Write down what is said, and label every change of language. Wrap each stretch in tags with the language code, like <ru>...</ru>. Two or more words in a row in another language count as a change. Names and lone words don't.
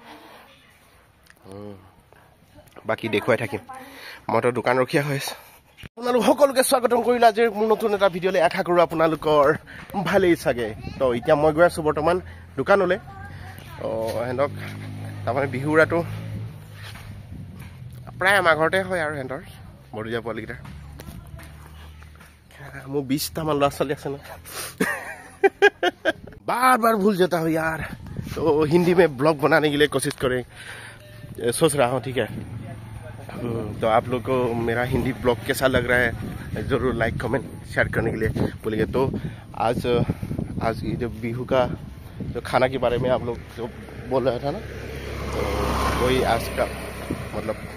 <as>বাকি দেখুৱাই থাকিম মইতো দোকান ৰখিয়া হৈ আছে আপোনালোক সকলোকে স্বাগতম কৰিলা যে মোৰ নতুন এটা ভিডিঅ'লৈ আশা কৰোঁ আপোনালোকৰ ভালেই চাগে তো এতিয়া মই গৈ আছোঁ বৰ্তমান দোকানলৈ সিহঁতক তাৰমানে বিহু উৰাটো প্ৰায় আমাৰ ঘৰতে হয় আৰু সিহঁতৰ বৰদীয়া পোৱালীকেইটাৰ মোৰ 20টামান ল'ৰা ছোৱালী আছে ন</as> <hi>बार बार भूल जाता हूँ यार तो हिंदी में ब्लॉग बनाने के लिए कोशिश करें सोच रहा हूँ ठीक है तो आप लोग को मेरा हिंदी ब्लॉग कैसा लग रहा है ज़रूर</hi> <en>like comment share</en> <hi>करने के लिए बोलिए तो आज ये जो बिहू का जो खाना के बारे में आप लोग जो बोल रहा था ना तो वही आज का मतलब</hi>